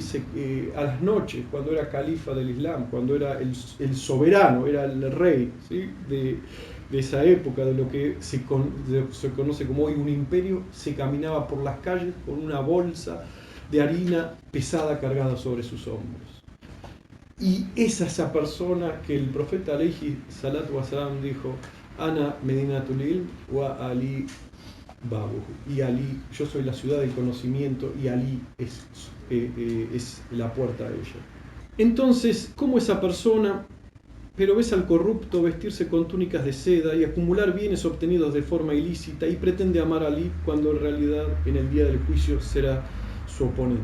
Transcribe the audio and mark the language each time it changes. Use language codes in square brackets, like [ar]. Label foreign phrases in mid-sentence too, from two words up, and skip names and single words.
[es] A las noches, cuando era califa del Islam, cuando era el soberano, era el rey, ¿sí? de esa época, de lo que se conoce como hoy un imperio, se caminaba por las calles con una bolsa de harina pesada cargada sobre sus hombros. Y es esa persona que el profeta [ar] عليه الصلاة والسلام [es] dijo, [ar] أنا مدينة العلم وعلي بابه. [es] Y Ali, yo soy la ciudad del conocimiento y Ali es la puerta a ella. Entonces, ¿cómo esa persona, pero ves al corrupto vestirse con túnicas de seda y acumular bienes obtenidos de forma ilícita y pretende amar a Ali cuando en realidad en el día del juicio será su oponente?